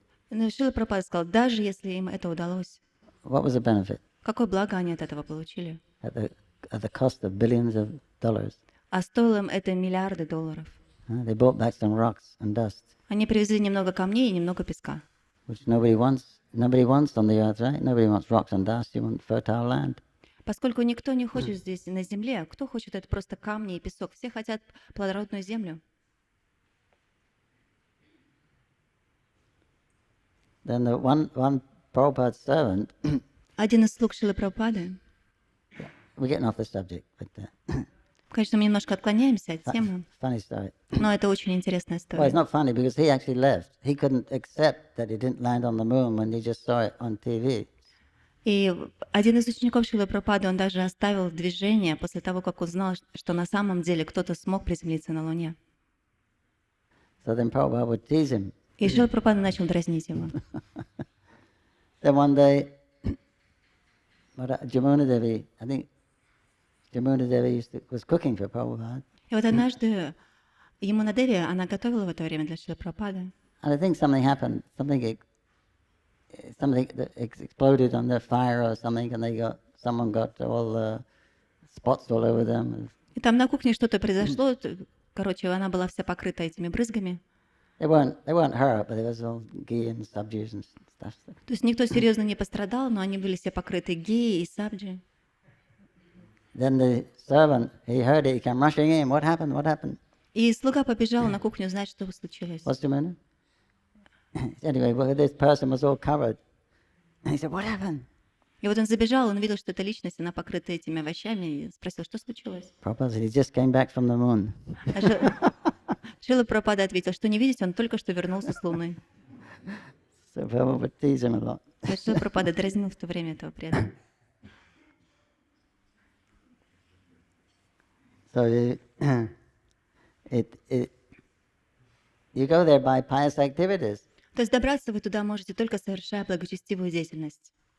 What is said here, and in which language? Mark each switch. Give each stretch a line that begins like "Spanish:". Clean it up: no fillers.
Russian: Но Шрила Прабхупада сказал, даже если им это удалось,
English: what was the benefit?
Russian: какое благо они от этого получили?
English: At the cost of billions of dollars.
Russian: А стоило им это миллиарды долларов.
English: They brought back some rocks and dust,
Russian: Они привезли немного камней и немного песка.
English: which nobody wants on the earth, right? Nobody wants rocks and dust. You want fertile land.
Russian: Поскольку никто не хочет здесь на земле, кто хочет это просто камни и песок? Все хотят плодородную землю.
English: Then the one Prabhupada's servant,
Russian: Один из слуг Шрилы Прабхупады,
English: we're getting off the subject, but
Russian: конечно, мы немножко отклоняемся от темы,
English: funny story.
Russian: но это очень интересная
English: Well, it's not funny because he actually left. He couldn't accept that he didn't land on the moon when he just saw it on TV.
Russian: И один из учеников Шрилы Прабхупады, он даже оставил движение после того, как узнал, что на самом деле кто-то смог приземлиться на Луне.
English: So then Prabhupada would tease him.
Russian: И Шрила Прабхупада начал дразнить его.
English: Then one day, Jamuna Devi, I think Jamuna Devi was cooking for Prabhupada.
Russian: И вот однажды Ямуна Деви, она готовила в это время для Шрилы Прабхупады.
English: And I think something happened. Something that exploded on the fire or something, and someone got all the spots all over them.
Russian: И там на кухне что-то произошло. Короче, она была вся покрыта этими брызгами.
English: They weren't hurt, but there was all ghee and sabjis and stuff.
Russian: То есть никто серьезно не пострадал, но они были все покрыты геи и сабджи.
English: Then the servant, he heard it, he came rushing in. What happened? What happened?
Russian: И слуга побежал на кухню узнать, что случилось.
English: What's the matter? Anyway, well, this person was all covered. And he said, what happened?
Russian: И вот он забежал, он видел, что эта личность, она покрыта этими овощами, и спросил, что случилось.
English: Prabhupada said, he just came back from the moon.
Russian: Шрила Прабхупада ответил, что не видите, он только что вернулся с Луны.
English: So Prabhupada teased him a lot.
Russian: Шрила Прабхупада дразнил в то время этого преданного.
English: So You go there by pious activities.
Russian: То есть добраться вы туда можете только совершая благочестивую деятельность.